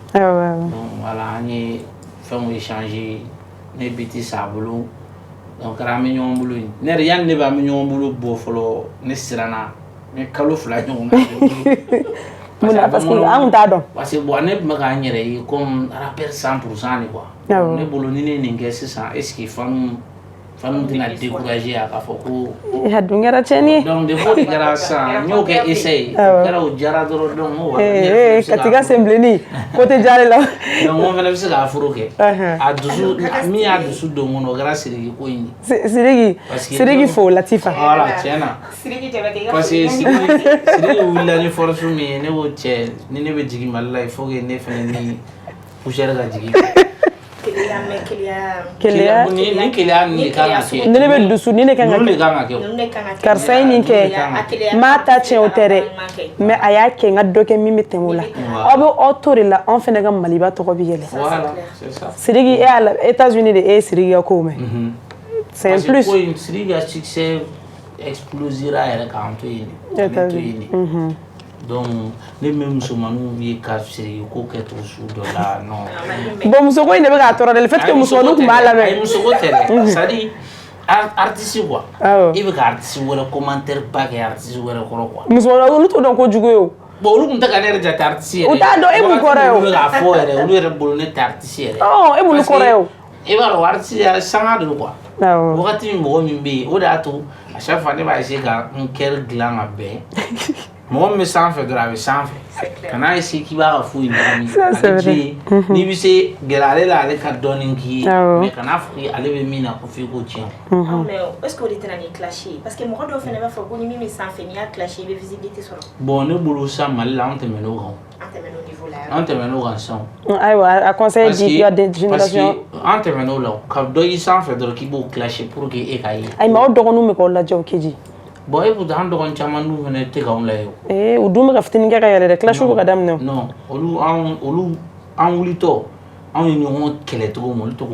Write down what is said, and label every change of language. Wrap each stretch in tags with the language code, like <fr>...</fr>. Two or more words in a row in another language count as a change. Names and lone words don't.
<fr>Donc voilà</fr> <bm>an ye fɛnw échanger ne biti s'a bolo donc kɛra an bɛ ɲɔgɔn bolo yen ne yɛrɛ yanni ne b'an bɛ ɲɔgɔn bolo bɔ fɔlɔ ne siranna n ye kalo 2 ɲɔgɔn na.</bm> <fr>Parce que</fr> <bm>an kun t'a dɔn.</bm> <fr>Parce que bon</fr> <bm>ne tun bɛ k'an yɛrɛ ye</bm> <fr>comme rappeur 100% de quoi.</fr> <bm>Ne bolo ni ne ye nin kɛ sisan</bm> <fr>est ce que</fr> <bm>fanu tɛna décourager a k'a fɔ ko. A dun kɛra tiɲɛni ye.</bm> <fr>Donc défaut de</fr> <bm>kɛra sisan n y'o kɛ essai o kɛra o diyara dɔrɔn donc n ko voilà. Ka t'i ka sen bilenni ko tɛ diya ale la. Donc n ko fana bɛ se k'a foro kɛ. A dusu min y'a dusu don n kɔnɔ o kɛra Sidiki ko in ye. Sidiki fo Latifa. Voilà tiɲɛ na.</bm> <fr>Parce que</fr> <bm>Sidiki wulila ni force min ye ne ko cɛ ni ne bɛ jigin Mali la</bm> <fr>il faut que</fr> <bm>ne fana ni poussière ka jigin. Keleya ni keleya ni kan ka kɛ. Ne bɛ dusu ni ne kan ka kɛ. Ninnu de kan ka kɛ. Karisa ye nin kɛ maa ta tiɲɛ o tɛ dɛ mais a y'a kɛ n ka dɔ kɛ min bɛ tɛmɛ o la aw bɛ aw to de la anw fana ka Maliba tɔgɔ bɛ yɛlɛ.</bm> <fr>Voilà c'est ça.</fr> <bm>Sidiki États-Unis de e ye Sidiki ka kow mɛn.</bm> <fr>C'est un plus. Parce que</fr> <bm>Sidiki ka</bm> <fr>succès explosera</fr> <bm>yɛrɛ k'an to yen de. K'an to yen de. Donc ne bɛ musomaninw ye ka Sidiki ko kɛ to su dɔ la non. Bon muso ko in de bɛ k'a tɔɔrɔ dɛ</bm> <fr>le fait que</fr> <bm>musomaninw tun b'a lamɛn. Ayi muso ko tɛ dɛ</bm> <fr>c'est à dire artiste quoi.</fr> <bm>I bɛ ka artiste wɛrɛ commentaire ba kɛ artiste wɛrɛ kɔrɔ quoi. Musomaninw olu t'o dɔn kojugu ye o. Bon olu tun tɛ ka ne yɛrɛ jate artiste yɛrɛ. U t'a dɔn e mun kɔrɔ ye o. Olu bɛ k'a fɔ yɛrɛ olu yɛrɛ bolo ne tɛ artiste yɛrɛ. E mun kɔrɔ ye o. I b'a dɔn artiste yɛrɛ sanga de don quoi. Wagati min mɔgɔ min bɛ yen o de y'a to</bm> <fr>à chaque fois</fr> <bm>ne b'a essayer ka n kɛri dilan ka bɛn mɔgɔ min bɛ sanfɛ dɔrɔn a bɛ sanfɛ kana essayer k'i b'a ka foyi ɲagami ale ji n'i bɛ se gɛrɛ ale la ale ka dɔɔnin k'i ye mais kana fɔ ale bɛ min na ko f'i k'o tiɲɛ.</bm> <fr>Mais est ce que</fr> <bm>o de tɛna ni clash ye parce que mɔgɔ dɔw fana b'a fɔ ko ni min bɛ sanfɛ n'i y'a clash i bɛ visibilité sɔrɔ. Bon ne bolo sisan Mali la an tɛmɛn'o kan. An tɛmɛn'o kan sisan. Ayiwa a conseil di ya</bm> <fr>des générations.</fr> <bm>An tɛmɛn'o la ka dɔ y'i sanfɛ dɔrɔn k'i b'o clasher</bm> <fr>pour que</fr> <bm>e k'a ye. Ayi mais aw dɔgɔninw bɛ k'aw lajɛ o Keji. Bon e pourtant an dɔgɔnin caman dun fana tɛ k'anw lajɛ o. U dun bɛ ka fitinin kɛ ka yɛlɛ dɛ clash bɛ ka daminɛ o. Non olu an wulitɔ anw ye ɲɔgɔn kɛlɛ cogo min olu to k'o.</bm>